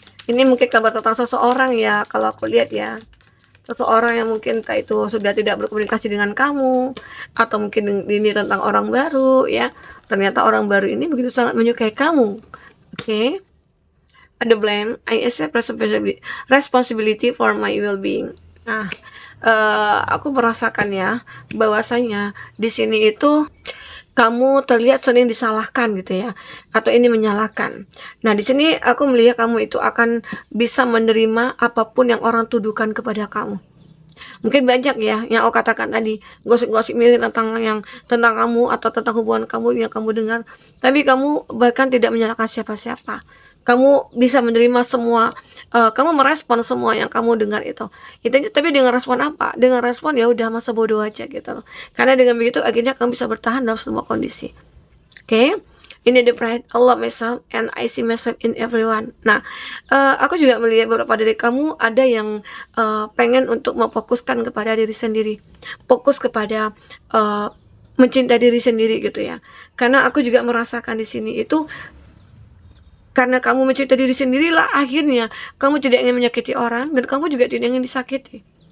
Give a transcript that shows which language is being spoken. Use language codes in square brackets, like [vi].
[id] Ini mungkin kabar tentang seseorang ya, kalau aku lihat ya. Seseorang yang mungkin entah itu sudah tidak berkomunikasi dengan kamu, atau mungkin ini tentang orang baru ya. Ternyata orang baru ini begitu sangat menyukai kamu. Oke. Ada [en] blame, I accept responsibility for my well-being. [id] Nah, aku merasakan ya bahwasanya di sini itu kamu terlihat sering disalahkan gitu ya, atau ini menyalahkan. Nah, di sini aku melihat kamu itu akan bisa menerima apapun yang orang tuduhkan kepada kamu. Mungkin banyak ya yang aku katakan tadi, gosip-gosip miring tentang kamu atau tentang hubungan kamu yang kamu dengar, tapi kamu bahkan tidak menyalahkan siapa-siapa. Kamu bisa menerima semua, kamu merespon semua yang kamu dengar itu. Tapi dengan respon apa? Dengan respon ya udah masa bodoh aja gitu loh. Karena dengan begitu akhirnya kamu bisa bertahan dalam semua kondisi. Oke? Ini [en] the pride, I love myself and I see myself in everyone. [id] Nah, aku juga melihat beberapa dari kamu ada yang pengen untuk memfokuskan kepada diri sendiri, fokus kepada mencintai diri sendiri gitu ya. Karena aku juga merasakan di sini itu karena kamu mencintai diri sendirilah akhirnya kamu tidak ingin menyakiti orang dan kamu juga tidak ingin disakiti.